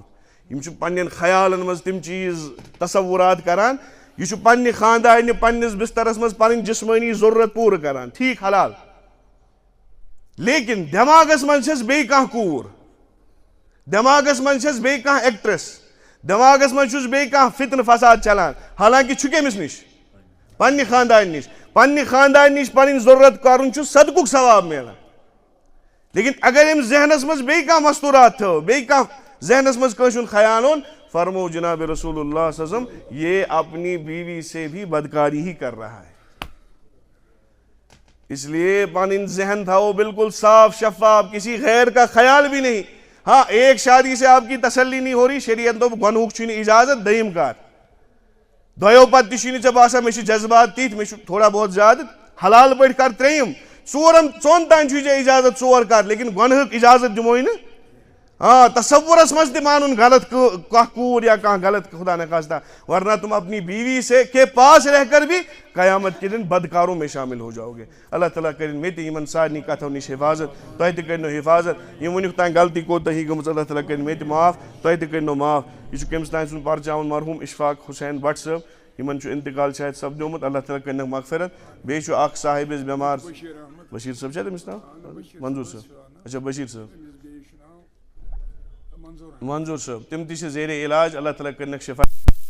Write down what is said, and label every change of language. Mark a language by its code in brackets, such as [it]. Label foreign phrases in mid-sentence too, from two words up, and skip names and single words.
[ks] یِم چھِ پننٮ۪ن خیالن منٛز تِم چیٖز تصورات کران یہِ چھُ پننہِ خاندارنہِ پننِس بسترس منٛز پنٕنۍ جسمٲنی ضروٗرت پوٗرٕ کران ٹھیٖک حلال لیکن دٮ۪ماغس منٛز چھس بیٚیہِ کانٛہہ کوٗر دٮ۪ماغس منٛز چھس بیٚیہِ کانٛہہ ایکٹریس دٮ۪ماغس منٛز چھُس بیٚیہِ کانٛہہ فتنہٕ فساد چلان حالانکہِ چھُ کٔمِس نِش پننہِ خاندارنہِ نِش پنٕنۍ ضروٗرت کرُن چھُ صدقُک ثواب مِلان. لیکن اگر أمۍ ذہنس منٛز بیٚیہِ کانٛہہ مستوٗرات تھٲو بیٚیہِ کانٛہہ ذہنس منٛز کٲنٛسہِ ہُنٛد خیال اوٚن فرمو جناب رسول اللہ [ar] صلی اللہ علیہ وسلم [ur] یہ اپنی بیوی سے بھی بدکاری ہی کر رہا ہے. اس لیے [ks] پنٕنۍ ذہن تھاؤ بالکل صاف شفاف [ur] کسی غیر کا خیال بھی نہیں. ہاں ایک شادی سے آپ کی تسلی نہیں ہو رہی [ks] شریعت دوٚپ گۄنہُک چھُنہٕ اجازت دوٚیِم کَر دۄیو پتہٕ تہِ چھُنہٕ ژےٚ باسان مےٚ چھِ جذبات تِتھۍ مےٚ چھُ تھوڑا بہت زیادٕ حلال پٲٹھۍ کر 3یِم 4 ژۄن تانۍ چھُے ژےٚ اجازت 4 کر لیکن گۄنہُک اجازت دِموے نہٕ ہاں تصورس مز تہ مانن غلط کور یا کان غلط [fa] خدا نخواستہ، [ur] ورنہ تم اپنی بیوی سے کے پاس رہ کر بھی قیامت کے دن بدکاروں میں شامل ہو جاؤ گے. [ks] اللہ تعالیٰ کرن مے تہ یمن سارنی کتھو نش حفاظت، تہ تہ کرنو حفاظت. یم ونیک تام غلطی کوتاہی گٔمٕژ اللہ تعالیٰ کرن مے تہ معاف، تہ تہ کرنو معاف. یہ کٔمِس تام سُنٛد پرچاوُن مرحوٗم اشفاق حسین بٹ صٲب، یمن چھُ انتقال شاید سپدیومُت. اللہ تعالیٰ کرنکھ مغفرت. بیٚیہِ چھُ اکھ صاحب اس بیمار بشیر صٲب چھا تٔمِس ناو؟ منظوٗر صٲب. اچھا بشیر صٲب، منظوٗر صٲب، تِم تہِ چھِ زیرے علاج. اللہ تعالیٰ کرنکھ شفا.